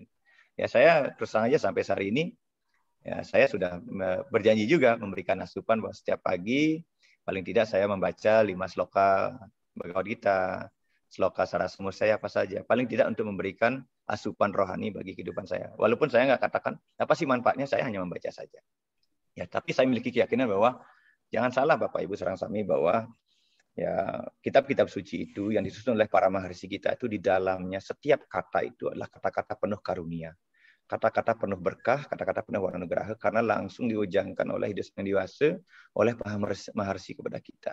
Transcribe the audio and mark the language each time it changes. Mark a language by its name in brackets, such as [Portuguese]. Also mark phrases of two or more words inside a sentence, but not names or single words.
[Indonesian] Ya saya terus terang aja sampai hari ini, ya saya sudah berjanji juga memberikan asupan bahwa setiap pagi, paling tidak saya membaca 5 sloka Bhagavad Gita, sloka Sarasmus saya apa saja. Paling tidak untuk memberikan asupan rohani bagi kehidupan saya. Walaupun saya nggak katakan apa sih manfaatnya, saya hanya membaca saja. Ya, tapi saya memiliki keyakinan bahwa jangan salah Bapak Ibu [Balinese] sareng sami [Indonesian] bahwa ya kitab-kitab suci itu yang disusun oleh para maharsi kita itu di dalamnya setiap kata itu adalah kata-kata penuh karunia. Kata-kata penuh berkah, kata-kata penuh warna nugraha karena langsung diujankan oleh hidup yang dewasa oleh para maharsi kepada kita.